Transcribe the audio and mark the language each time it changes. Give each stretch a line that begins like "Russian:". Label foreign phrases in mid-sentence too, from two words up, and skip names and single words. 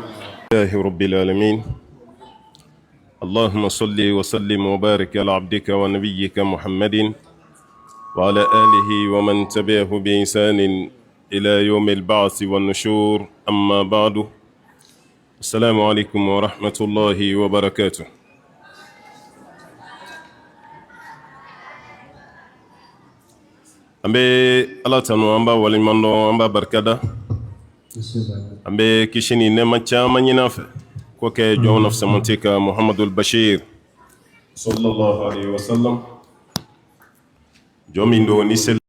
Arabic: الله رب العالمين اللهم صل وسلم وبارك على عبدك ونبيك محمد وعلى آله ومن تبعه بإحسان إلى يوم البعث والنشور أما بعد السلام عليكم ورحمة الله وبركاته
Bambara: an bɛ ala tanu an b'a waleɲuman dɔn an b'a barikada an bɛ kisi ni nɛɛma caman ɲini a fɛ ko kɛ jɔn nafisamanti ka muhamadul bashir
Arabic: صلى الله عليه وسلم
Bambara: jɔn min don ni seli